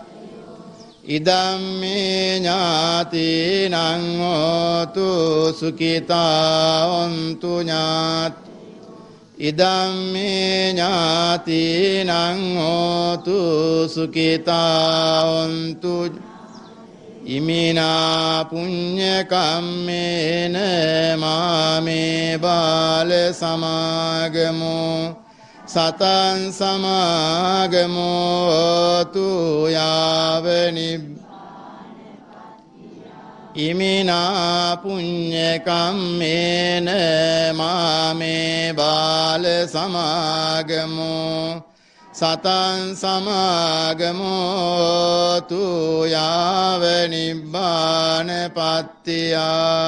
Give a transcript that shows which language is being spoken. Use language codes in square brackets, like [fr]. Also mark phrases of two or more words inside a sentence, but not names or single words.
[pi] ඉදම්මේ ඥාතිනං හෝතු සුඛිතා හොන්තු ඥාති. ඉදම්මේ ඥාතිනං හෝතු සුඛිතා හොන්තු. ඉමිනා පුඤ්ඤ කම්මේන මාමේ බාල සමාගමෝ සතං සමාගමෝ තු යාව ඉමිනා පුඤ්ඤ කම්මේන මාමේ බාල සමාගමෝ සතං සමාගමෝ තු යාව නිබ්බාන පත්තියා.